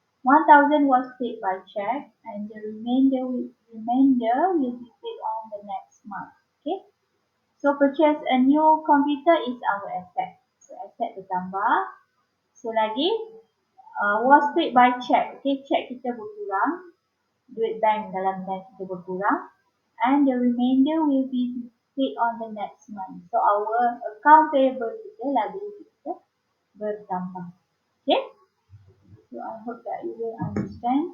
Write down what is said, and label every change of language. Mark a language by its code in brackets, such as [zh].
[en] 1,000 was paid by check and the remainder will be paid on the next month. Okay, so purchase a new computer is our asset. So asset [ms] bertambah. [en] So [ms] lagi, [en] was paid by check. [ms] Okay, check kita berkurang. Duit bank dalam bank kita berkurang. [en] And the remainder will be paid on the next month. So our account payable [ms] kita, [en] liability [ms] kita bertambah. [en] Okay? So I hope that you will understand.